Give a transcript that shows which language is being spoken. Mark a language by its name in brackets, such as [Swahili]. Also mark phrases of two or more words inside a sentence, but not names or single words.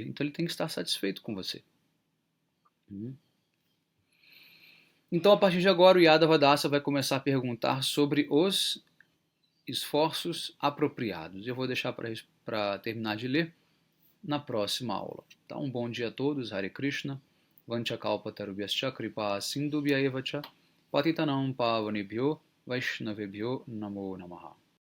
[Portuguese] Então ele tem que estar satisfeito com você. Então, a partir de agora, o Yadavadasa vai começar a perguntar sobre os esforços apropriados. Eu vou deixar para terminar de ler na próxima aula. Então, um bom dia a todos. Hare Krishna. [Sanskrit] Vanchakalpatarubhyascha kripa sindhubhya evacha patitanam pavanebhyo vaishnavebhyo namo namaha.